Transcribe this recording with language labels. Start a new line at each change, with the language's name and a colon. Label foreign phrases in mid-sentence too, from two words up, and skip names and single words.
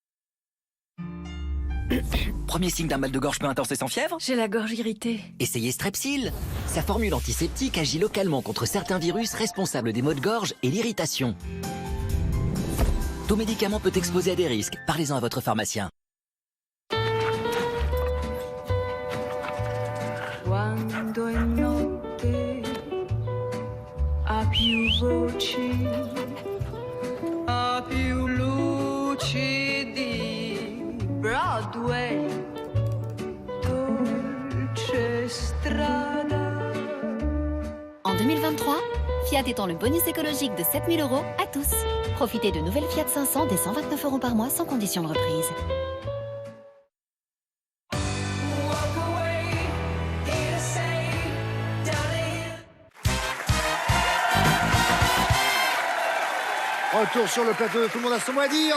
French: Premier signe d'un mal de gorge peu intense et sans fièvre? J'ai la gorge irritée. Essayez Strepsil. Sa formule antiseptique agit localement contre certains virus responsables des maux de gorge et l'irritation. Tout médicament peut exposer à des risques. Parlez-en à votre pharmacien.
Italian: Quando è notte ha più voci, ha più luci di Broadway.
French: En 2023, Fiat étend le bonus écologique de 7 000 € à tous. Profitez de nouvelles Fiat 500 dès 129 € par mois sans condition de reprise. Retour sur le plateau de Tout le monde a son mot à dire.